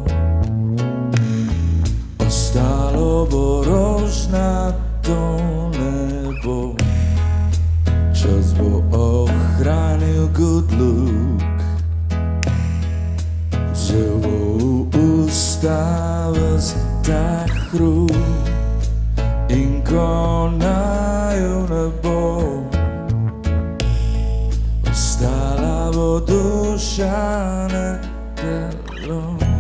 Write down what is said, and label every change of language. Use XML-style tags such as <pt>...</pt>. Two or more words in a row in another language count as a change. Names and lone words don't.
<sl>ostalo bo rožnato nebo. Čas bo ohranil</sl> <en>good look,</en> <sl>zel bo v usta ves ta hrup, in ko naju ne bo, ostala bo duša, ne telo.</sl>